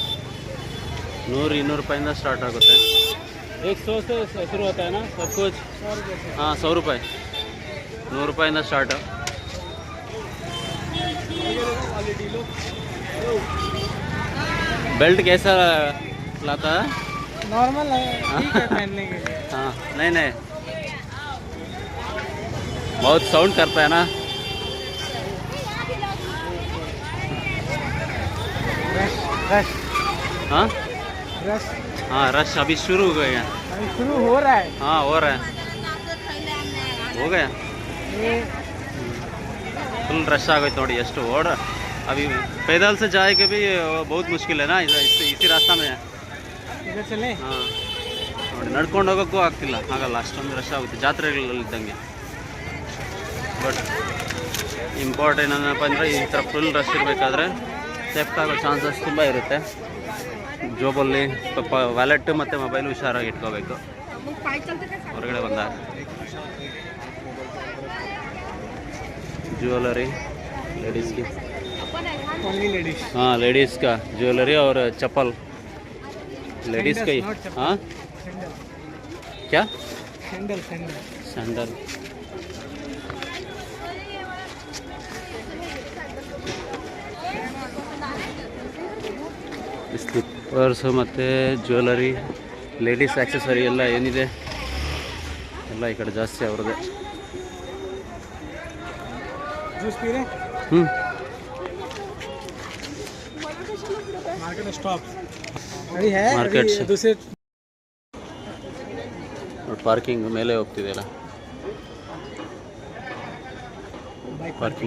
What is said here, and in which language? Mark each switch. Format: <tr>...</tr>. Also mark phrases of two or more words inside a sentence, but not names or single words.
<kn>100-200 ರೂಪಾಯಿಂದ ಸ್ಟಾರ್ಟ್ ಆಗುತ್ತೆ.</kn> <hi>100 से शुरू होता है ना सब कुछ? हाँ, 100 रुपये,</hi> <kn>100 ರೂಪಾಯಿಂದ ಸ್ಟಾರ್ಟು.</kn> <hi>बेल्ट कैसा लाता है? नॉर्मल है, ठीक है पहनने के लिए। हाँ, नहीं बहुत साउंड करता है ना. रश हाँ रश हाँ, रश अभी शुरू हो गया. अभी शुरू हो रहा है। हाँ, हो रहा है, हो गया.</hi> <en>full rush</en> <hi>आ गई थोड़ी</hi> <kn>ಎಷ್ಟು ಓಡ.</kn> <hi>अभी पैदल से जाए के भी बहुत मुश्किल है ना, इसी रास्ता में है. इधर चले?</hi> <kn>ಹಾಂ, ನೋಡಿ ನಡ್ಕೊಂಡು ಹೋಗೋಕ್ಕೂ ಆಗ್ತಿಲ್ಲ, ಆಗಲ್ಲ, ಅಷ್ಟೊಂದು ರಶ್ ಆಗುತ್ತೆ ಜಾತ್ರೆಗಳಲ್ಲಿದ್ದಂಗೆ.</kn> <en>but important</en> <kn>ಏನಪ್ಪ ಅಂದರೆ ಈ ಥರ</kn> <en>full rush</en> <kn>ಇರಬೇಕಾದ್ರೆ ಥೆಫ್ಟ್ ಆಗೋ ಚಾನ್ಸಸ್ ತುಂಬ ಇರುತ್ತೆ. ಜೋಬಲ್ಲಿ ಸ್ವಲ್ಪ ವ್ಯಾಲೆಟ್ ಮತ್ತು ಮೊಬೈಲ್ ಹುಷಾರಾಗಿ ಇಟ್ಕೋಬೇಕು ಹೊರಗಡೆ ಬಂದಾಗ.</kn> <en>jewellery ladies</en> <hi>की, हाँ लेडीज़ का ज्वेलरी और चप्पल लेडीज़ का ही. हाँ, क्या? सैंडल.</hi> <kn>ಸ್ಲಿಪ್ಪರ್ಸ್ ಮತ್ತು ಜ್ಯುವೆಲರಿ,</kn> <en>ladies accessory</en> <kn>ಎಲ್ಲ ಏನಿದೆ ಎಲ್ಲ ಈ ಕಡೆ ಜಾಸ್ತಿ ಅವ್ರದ್ದೇ.</kn> <en>market parking</en> <kn>ಮೇಲೆ ಹೋಗ್ತಿದೆಯಲ್ಲ, ಪಾರ್ಕಿಂಗ್.</kn>